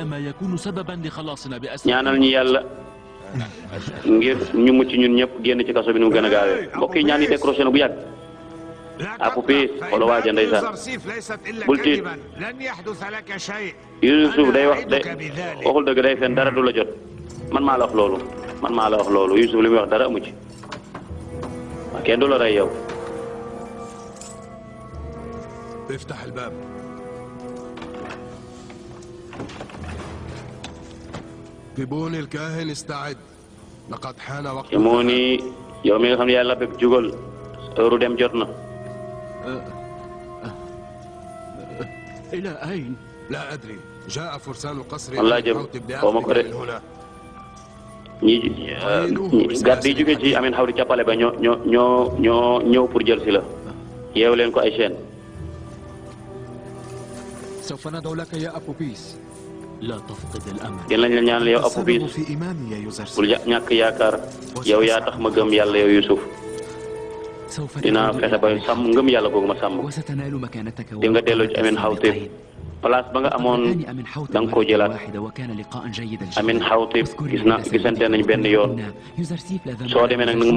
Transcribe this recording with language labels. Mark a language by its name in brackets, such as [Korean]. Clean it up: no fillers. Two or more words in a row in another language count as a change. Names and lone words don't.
[Wolof] ñaanal ñi yàlla ngir ñu mucc ñun ñëpp génn ci kaso bi nu mu gën a gaawee mbokk yi ñaan yi décroché na bu yàgg Abu Bis wala waaja ndeysaan bul tiit Yusuf day wax waxul dëgg day fen dara du la jot man maa la wax loolu man maa la wax loolu Yusuf li muy wax dara amu ci kenn du la rey yow. [Arabic] افتح الباب. كيموني الكاهن استعد. لقد حان وقت. [Wolof] كيموني yow mi nga xam ne yàlla bépp jugal heure dem jot na. [Arabic] إلى أين؟ لا أدري. جاء فرسان القصر. [Wolof] man laa jëm xaw ma ko de ñi garde yi jóge ci Amin Xawti ca pale ba ñoo ñëw pour jël si la yeew leen ko ay chaîne. [Arabic] سوف ندعو لك يا أبو بيس. لا تفقد الأمل. [Wolof] gën lañ la ñaanal yow Abu Bis bul ñàkk yaakaar yow yaa tax ma gëm yàlla yow Yusuf dinaa fexe ba sàmm ngëm yàlla googu ma sàmm di nga delloo ci Amin Xawti place ba nga amoon da nga koo jëlaat Amin Xawti gisante nañ benn yoon soo demee nag na nga